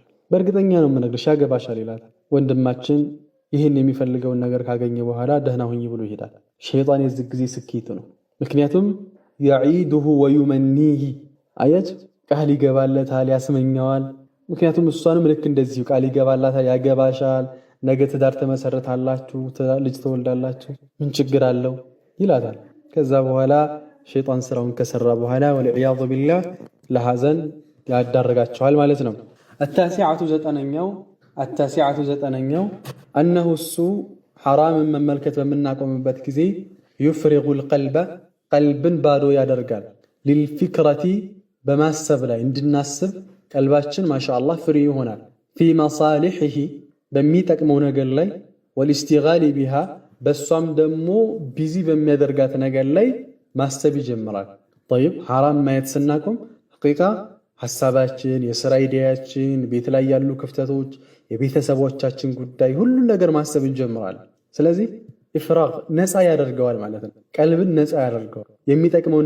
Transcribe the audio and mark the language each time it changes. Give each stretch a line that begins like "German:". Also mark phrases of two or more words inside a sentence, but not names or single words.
Amharic: በእርግጠኛ ነው የምነግርሽ ያገባሻል ይላታል። ወንድማችን ይህን የሚፈልገውን ነገር ካገኘ በኋላ ደህና ሁኚ ብሎ ይሄዳል። ሸይጣን የዚህ ጊዜ ስኬቱ ነው። ምክንያቱም
Arabic: يعيده ويمنيه
Amharic: አያት ቃል ይገባለታል፣ ያስመኘዋል። ምክንያቱም እሷንም ልክ እንደዚሁ ቃል ይገባላታል፣ ያገባሻል፣ ነገ ትዳር ተመሰረታላችሁ፣ ልጅ ተወልዳላችሁ፣ ምን ችግር አለው ይላታል። ከዛ በኋላ ሸይጣን ስራውን ከሰራ በኋላ
Arabic: والعياذ بالله
Amharic: ለሐዘን ያዳረጋቸዋል ማለት ነው። التاسعة ዘጠነኛው أنه እሱ ሐራምን መመልከት በምናቆምበት ጊዜ
Arabic: يفرغ القلب
Amharic: ቀልብን ባዶ ያደርጋል للفكرة በማሰብ ላይ እንድናስብ ቀልባችን ማሻአላህ ፍሪ ይሆናል
Arabic: في مصالحه
Amharic: በሚጠቅመው ነገር ላይ
Arabic: والاستغلال بها
Amharic: በሷም ደግሞ ቢዚ በሚያደርጋት ነገር ላይ ማሰብ ይጀምራል። طيب ሐራም ማየት ስናቆም ሐቂቃ ሐሳባችን፣ የሥራ አይዲያችን፣ ቤት ላይ ያሉ ክፍተቶች፣ የቤተሰቦቻችን ጉዳይ ሁሉ ነገር ማሰብ እንጀምራለን። ስለዚህ ኢፍራግ ነፃ ያደርገዋል ማለት ነው። ቀልብን ነፃ ያደርገዋል፣ የሚጠቅመውን